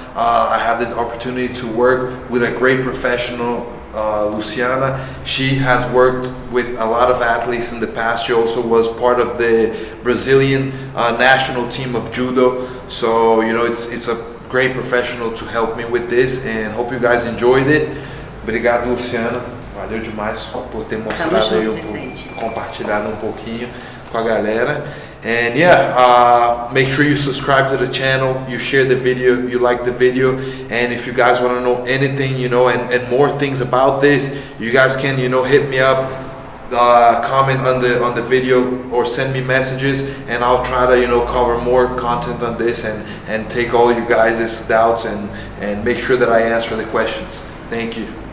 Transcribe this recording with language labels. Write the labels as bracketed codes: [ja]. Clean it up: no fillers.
[en] I had the opportunity to work with a great professional, Luciana. She has worked with a lot of athletes in the past. She also was part of the Brazilian national team of judo. So, you know, it's a great professional to help me with this, and hope you guys enjoyed it. [pt] Obrigado, Luciana. Valeu demais por ter mostrado aí, compartilhado um pouquinho com a galera. [en] And yeah, make sure you subscribe to the channel, you share the video, you like the video, and if you guys want to know anything, you know, and more things about this, you guys can, you know, hit me up, comment on the video, or send me messages, and I'll try to, you know, cover more content on this and take all you guys' doubts and make sure that I answer the questions. Thank you.